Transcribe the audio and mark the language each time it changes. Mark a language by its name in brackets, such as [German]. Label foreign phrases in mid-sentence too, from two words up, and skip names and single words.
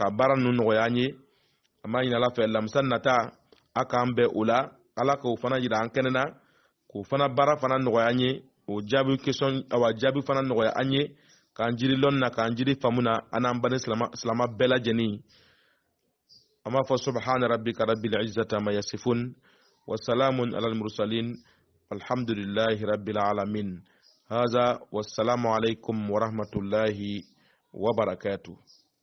[Bambara] ka baara ninnu nɔgɔya an ye an b'a ɲini Ala fɛ lamisa nata a k'an bɛn o la Ala k'o fana jira an kɛnɛ na k'o fana baara fana nɔgɔya an ye o jaabi question awa jaabi fana nɔgɔya an ye k'an jiri lɔnni na k'an jiri faamu na an n'an bani silama bɛɛ lajɛlen an b'a fɔ [Arabic] سبحان ربك رب العزة عما يصفون وسلام على المرسلين الحمد لله رب العالمين هذا والسلام عليكم ورحمة الله وبركاته.